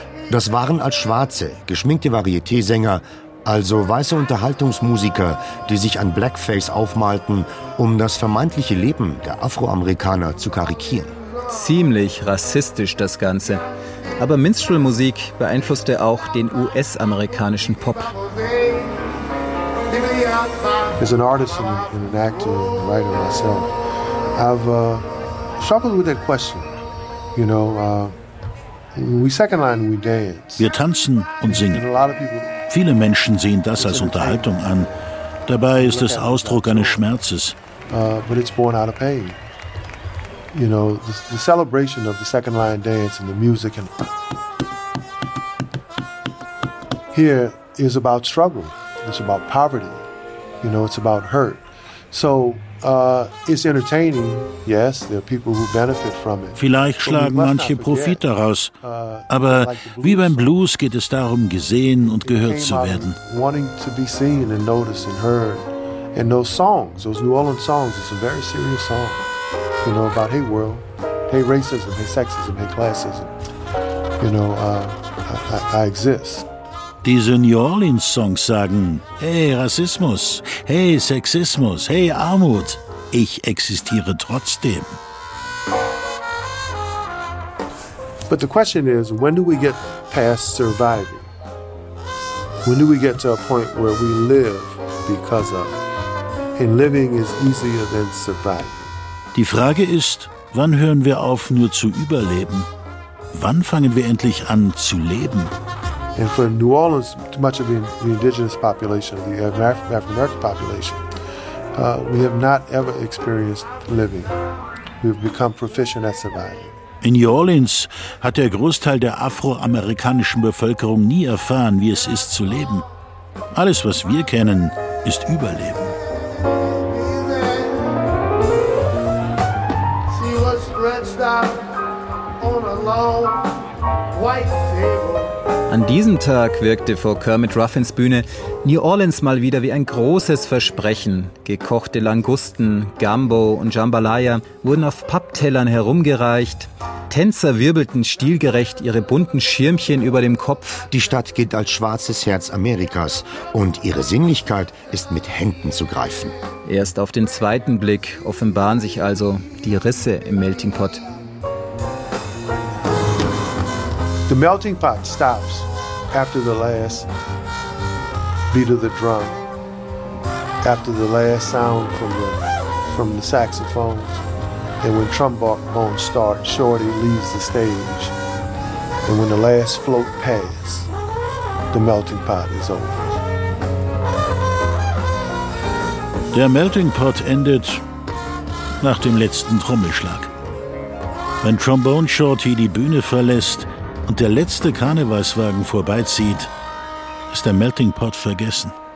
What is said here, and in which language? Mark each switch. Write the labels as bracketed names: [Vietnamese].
[German] Das waren als Schwarze, geschminkte Varieté-Sänger, also weiße Unterhaltungsmusiker, die sich an Blackface aufmalten, um das vermeintliche Leben der Afroamerikaner zu karikieren. Ziemlich rassistisch das Ganze. Aber Minstrel-Musik beeinflusste auch den US-amerikanischen Pop. [English] As an artist and an actor and a writer myself, I've struggled with that question, you know, [German] Wir tanzen und singen. Viele Menschen sehen das als Unterhaltung an. Dabei ist es Ausdruck eines Schmerzes. [English] You know, the celebration of the Second Lion Dance and the music and here is about struggle. It's about poverty. You know, it's about hurt. So it's entertaining, yes, there are people who benefit from it. [German] Vielleicht schlagen manche Profit daraus, aber wie beim Blues geht es darum, gesehen und gehört zu werden. [English] Wanting to be seen and noticed and heard. And those songs, those New Orleans songs, it's a very serious song. You know, about hey world, hey racism, hey sexism, hey classism. You know, I exist. [German] Diese New Orleans Songs sagen, hey Rassismus, hey Sexismus, hey Armut, ich existiere trotzdem. [English] But the question is, when do we get past surviving? When do we get to a point where we live because of? And living is easier than surviving. [German] Die Frage ist, wann hören wir auf, nur zu überleben? Wann fangen wir endlich an zu leben? [English] And for New Orleans, much of the indigenous population, the African American population, we have not ever experienced living. We've become proficient at surviving. [German] In New Orleans hat der Großteil der afroamerikanischen Bevölkerung nie erfahren, wie es ist zu leben. Alles, was wir kennen, ist Überleben. [English] See what's stretched out on a long white table. [German] An diesem Tag wirkte vor Kermit Ruffins Bühne New Orleans mal wieder wie ein großes Versprechen. Gekochte Langusten, Gumbo und Jambalaya wurden auf Papptellern herumgereicht. Tänzer wirbelten stilgerecht ihre bunten Schirmchen über dem Kopf. Die Stadt gilt als schwarzes Herz Amerikas und ihre Sinnlichkeit ist mit Händen zu greifen. Erst auf den zweiten Blick offenbaren sich also die Risse im Melting Pot. [English] The melting pot stops after the last beat of the drum, after the last sound from the saxophones, and when trombones start, Shorty leaves the stage, and when the last float passes, the melting pot is over. [German] Der melting pot endet nach dem letzten Trommelschlag. Wenn Trombone Shorty die Bühne verlässt, und der letzte Karnevalswagen vorbeizieht, ist der Melting Pot vergessen.